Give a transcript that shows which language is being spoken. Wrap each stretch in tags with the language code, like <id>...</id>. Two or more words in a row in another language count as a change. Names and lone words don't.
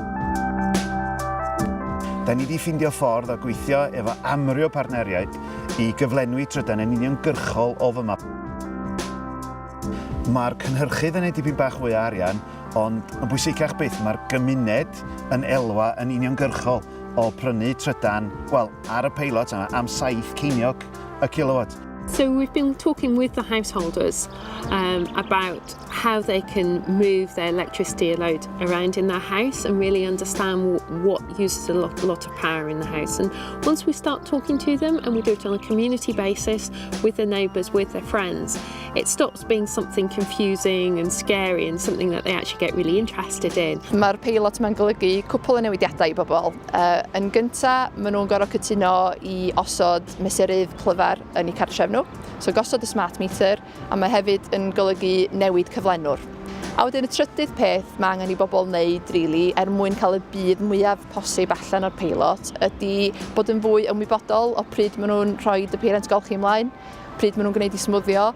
<cy>Da ni wedi ffindio ffordd o gweithio efo amryw partneriaid i gyflenwi trydan yn uniongyrchol o fyma. Mae'r cynhyrchydd yn ei dipyn bach fwy o arian, ond yn bwysicach byth mae'r gymuned yn elwa yn uniongyrchol o prynu trydan, wel, ar y peilot yma am 7 ceiniog y kilowatt.</cy> <en>So we've been talking with the householders about how they can move their electricity load around in their house and really understand what uses a lot of power in the house. And once we start talking to them, and we do it on a community basis with their neighbours, with their friends, it stops being something confusing and scary and something that they actually get really interested in.</en> <cy>Mae'r peilot mae'n golygu cwpl o newidiadau I bobl. Yn gyntaf, maen nhw'n gorfod cytuno I osod mesurydd clyfar yn eu cartref nhw. So gosod y</cy> <en>smart meter,</en> <cy>a mae hefyd yn golygu newid cyflenwr. A wedyn y trydydd peth mae angen I bobl wneud, really, mwyn cael y byd mwyaf posib allan o'r peilot, ydy bod yn fwy ymwybodol o pryd maen nhw'n rhoi y peiriant golchi ymlaen, pryd maen nhw'n gwneud I smwddio.</cy>